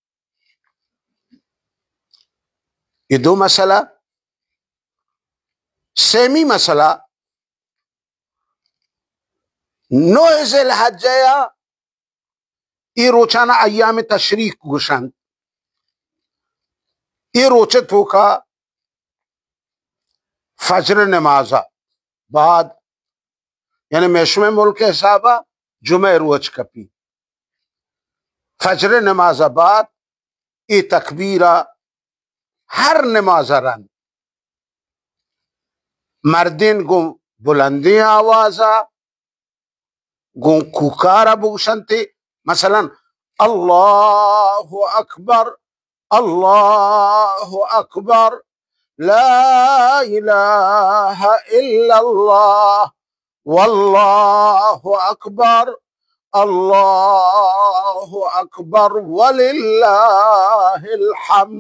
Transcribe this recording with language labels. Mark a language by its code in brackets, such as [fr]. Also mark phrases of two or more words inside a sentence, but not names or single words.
[ur] یہ 2 مسئلہ. [bal] سیمی مسئلہ 9 ذی الحجہ ای روچانا ایام تشریق گشند ای روچت ہو کا فجر نمازہ بعد یعنی میشم ملک حسابہ جمعہ روچ کپی فجر نمازہ بعد ای تکبیرہ ہر نمازہ رن مردین گو بلندی آوازہ گو کوکارہ بوشنتے مثلا [ar] اللہ اکبر اللہ اکبر لا الہ الا اللہ واللہ اکبر اللہ اکبر وللہ الحمد.